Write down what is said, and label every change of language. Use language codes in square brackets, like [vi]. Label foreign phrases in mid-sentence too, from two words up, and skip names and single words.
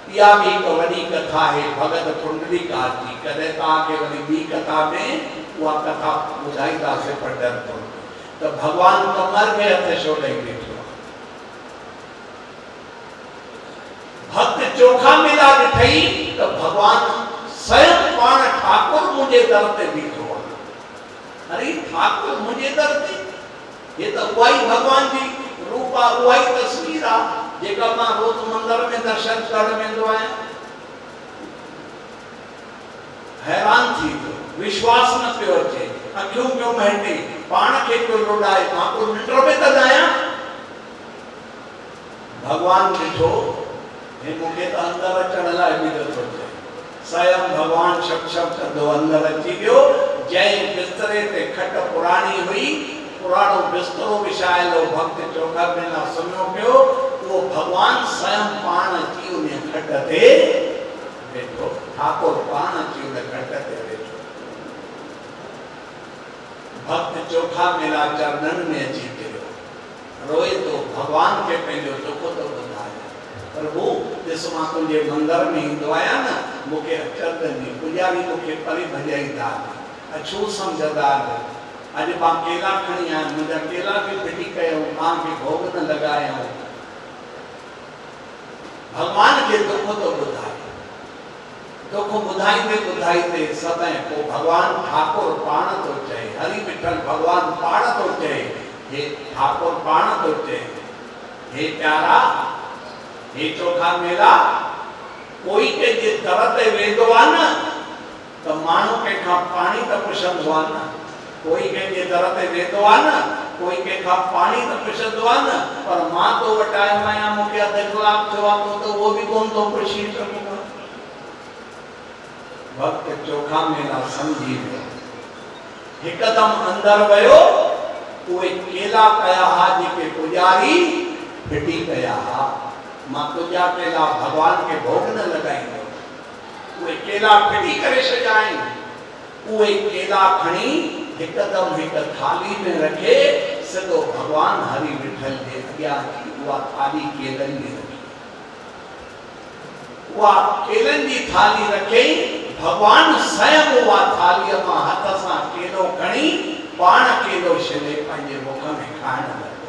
[sd] इहा भी हिकु वॾी कथा है भगत पुंडरीकास जी। कॾहिं तव्हांखे वरी ॿी कथा में उहा कथा ॿुधाईंदासीं पढ़ंदड़ त भॻवानु कमर खे हथ छो ॾेई वेठो आहे। भक्त चोखा मेला ॾिठई त भॻवानु स्वयं पाण ठाकुर मुंहिंजे दर ते बीठो आहे। अरे ठाकुर मुंहिंजे दर ते, ये त उहा ई भॻवान जी रूप आहे, उहा ई तस्वीर आहे जेका मां रोज़ मंदिर में दर्शन करण वेंदो आहियां। हैरान थी वियो, विश्वास न पियो अचे, अखियूं पियो महटे, पाण खे पियो लोॾाए, मां को निंड में त आहियां। भॻवान ॾिठो, हे मूंखे त अंदरि अचण लाइ बि नथो थिए। स्वयं भॻवान शक शक कंदो अंदरि अची वियो। जंहिं बिस्तरे ते खट पुराणी हुई, पुराणो बिस्तरो विछायल हो, भक्त चोखा मेला सुम्हियो पियो, वो भगवान स्वयं पाण अची उन खट ते वेठो। ठाकुर पाण अची उन खट ते वेठो। भक्त चोखा मेला चरणन में अची गिरियो, रोए तो भगवान के पंहिंजो दुख तो ॿुधायो। प्रभु ॾिस, मां तुंहिंजे मंदिर में ईंदो आहियां न, मूंखे अचरनि पुजारी मूंखे परे भॼाईंदा, अछो सम्झंदा। अॼु मां केला खणी आहियां, मुंहिंजा केला बि फिटी कयूं, तव्हांखे भोग न लॻायूं। भगवान के दुख तो ॿुधाए। दुख ॿुधाईंदे ॿुधाईंदे सदाईं पोइ भगवान ठाकुर पाण तो चए, हरि विठल भगवान पाण तो चए, हे ठाकुर पाण तो चए, हे प्यारा, हे चोखा मेला, कोई कंहिंजे दर ते वेंदो आहे न त माण्हू कंहिंखां पाणी त पुछंदो आहे न। कोई कंहिंजे दर ते वेंदो आहे न, कोई कंहिंखां पाणी त पुछंदो आहे न, पर मां तो वटि आयो आहियां, मूंखे अधु कलाक थियो आहे त उहो बि कोन थो पुछी सघूं। भक्त चोखा मेला समझी वियो, हिकदम अंदर वियो। उहे केला कया हा जेके पुजारी फिटी कया हा। मां तुंहिंजा केला भगवान के भोग न लॻाईंदो। उहे केला फिटी करे छॾिया आहिनि। उहे केला खणी हिकदम हिक थाली में रखे सिधो भगवान हरि विठल जे अॻियां उहा थाली केलनि में रखी। उहा केलनि जी थाली रखे, भगवान स्वयं उहा थालीअ मां हथ सां केलो खणी पाण केलो छिले पंहिंजे मुख में खाइण लॻो।